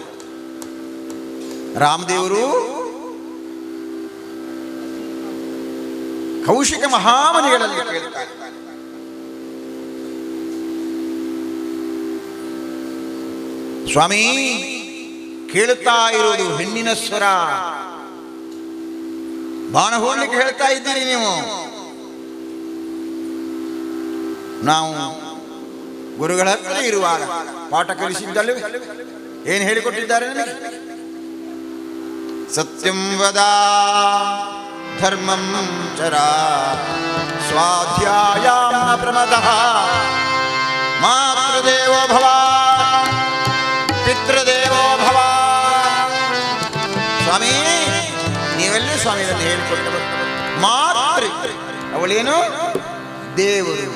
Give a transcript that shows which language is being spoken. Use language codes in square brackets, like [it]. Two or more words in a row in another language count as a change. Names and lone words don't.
[kn] ರಾಮದೇವರು ಕೌಶಿಕ ಮಹಾಮನಿಗಳಲ್ಲಿ ಕೇಳ್ತಾರೆ, ಸ್ವಾಮಿ ಕೇಳುತ್ತಾ ಇರೋದು ಹೆಣ್ಣಿನ ಸ್ವರ, ಬಾಣ ಹೋಗ್ಲಿಕ್ಕೆ ಹೇಳ್ತಾ ಇದ್ದೀರಿ ನೀವು. ನಾವು ಗುರುಗಳ ಹತ್ರ ಇರುವಾಗ ಪಾಠ ಕಲಿಸಿದ್ದಲ್ಲವೇ? ಏನು ಹೇಳಿಕೊಟ್ಟಿದ್ದಾರೆ ನನಗೆ? [sa] ಸತ್ಯಂ ವದ ಧರ್ಮಂ ಚರ ಸ್ವಾಧ್ಯಾಯಾಂ ನ ಪ್ರಮದಃ ಮಾತೃದೇವೋ ಭವ ಪಿತೃದೇವೋ ಭವ. [kn] ಸ್ವಾಮಿ ನೀವೆಲ್ಲಿ ಸ್ವಾಮಿ ಇದನ್ನು ಹೇಳಿಕೊಟ್ಟರು? ಮಾತೃ ಅವಳೇನು? ದೇವರು.